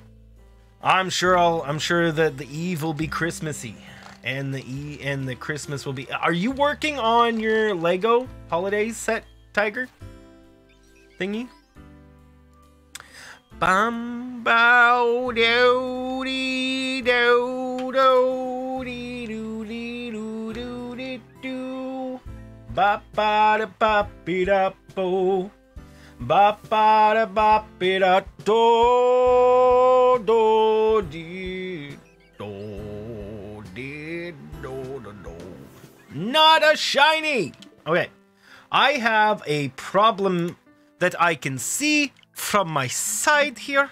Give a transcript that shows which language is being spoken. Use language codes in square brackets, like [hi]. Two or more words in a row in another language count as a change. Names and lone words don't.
[en] I'm sure that the Eve will be Christmassy, and the Christmas will be. Are you working on your Lego holiday set, Tiger? Thingy? Bum bow do dee do do dee do dee do do dee do. Ba ba da ba be da bo. Ba ba da ba be da do do dee do dee do do do. Not a shiny. Okay, I have a problem that I can see from my side here.